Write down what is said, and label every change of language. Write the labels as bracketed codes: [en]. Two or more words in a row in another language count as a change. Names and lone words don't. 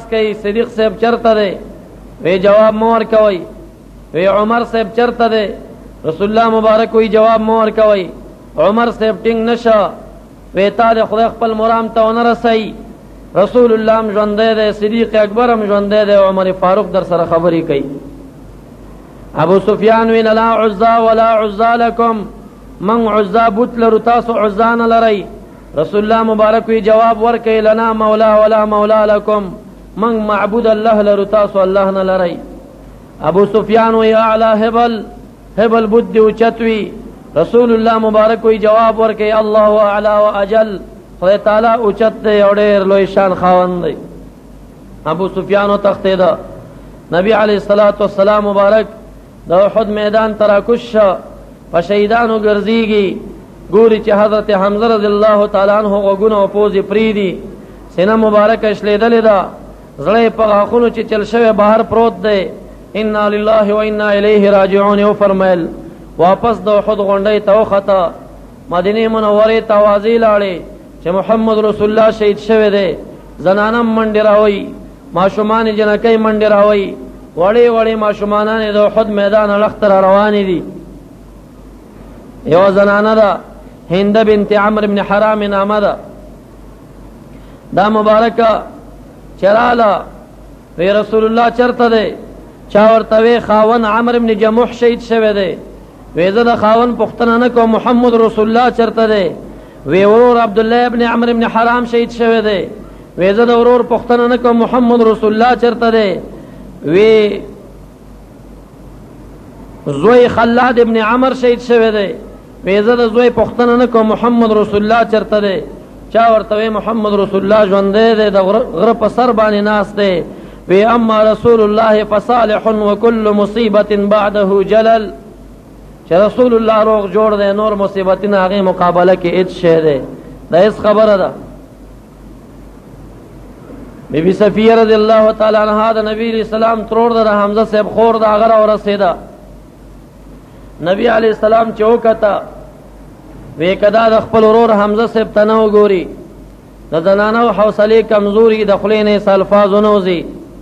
[ps] کوي صدیق صاحب چرته دی وی جواب مو ورکوئ وی عمر صاحب چرته دی رسول الله مبارک وی جواب مو ورکوئ عمر صاحب ټینګ نشه وی تا د خدای خپل مرام ته ونه رسئ رسول الله هم ژوندی دی صدیق اکبر هم ژوندی دی عمر فاروق در سره خبرې کوي ابو سفیان وی [ar] لا عزا ولا عزا لکم من عزا [ps] بوت لرو تاسو عزا نه لرئ رسول الله مبارک وی جواب ورکئ [ar] لنا مولا ولا مولا لکم [ps] من معبود الله لرو تاسو الله نه لرئ ابو سفیان وی [ar] اعلی هبل هبل [ps] بوت دی اوچتوی رسول الله مبارک وی جواب ورکئ [ar] الله اعلی واجل [ps] خدای تعالی اوچت دی او ډېر لوی شان خاوند دی ابو سفیان تختیدا نبی [ar] علیہ الصلوۃ والسلام [ps] مبارک د احد میدان تراکش په شهیدانو ګرځيږي ګوري چې حضرت حمزه [ar] رضی الله تعالی عنہ [ps] غوږونه او پوزې پریدي سینه مبارکه شلیدلې ده زړه په غاښونو چې چل شوی بهر پروت دی [ar] انا لله و انا الیه راجعون. [ps] او فرمایل واپس د احد غونډې ته وخته، مدینه منوره ته واځي لاړې چې محمد رسول الله شهید شوی دی. زنانم منډې راوي، ماشومان جنکۍ منډې راوي، وړې وړې ماشومانان د احد میدان لختر روانې دي. یو زنانه ده هند بنت عمرو بن حرام نامه ده، دا مبارکه چراله وی رسول الله چرته دی؟ چا ورته وی خاون عمرو بن جموح شهید شوی دی. وی زه د خاون پوښتنه نه کوم، محمد رسول الله چرته دی؟ وی ورور عبد الله ابن عمرو بن حرام شهید شوی دی. وی زه د ورور پوښتنه نه کوم، محمد رسول الله چرته دی؟ وی زوی خلاد ابن عمر شهید شوی دی. وی زه د زوی پوښتنه نه کوم، محمد رسول الله چرته دی؟ چا ورته وی محمد رسول الله ژوندی دی، د غره په سر باندې ناست دی. [ar] وی اما رسول الله فصالح وكل مصیبت بعده جلل. [ps] چې رسول الله روغ جوړ دی، نور مصیبتونه هغې مقابله کې هېڅ شی دی، دا هېڅ خبره ده. بی بی صفیه [ar] رضی الله تعالی عنها [ps] د نبی [ar] علیہ السلام [ps] ترور ده، د حمزه صاحب خور ده، هغه راورسېده. نبی [ar] علیہ السلام [ps] چې وکته وی کدا د خپل ورور حمزه صاحب ته نه وګوري، د زنانو حوصلې کمزوري، د خولې نه الفاظ نه وځي.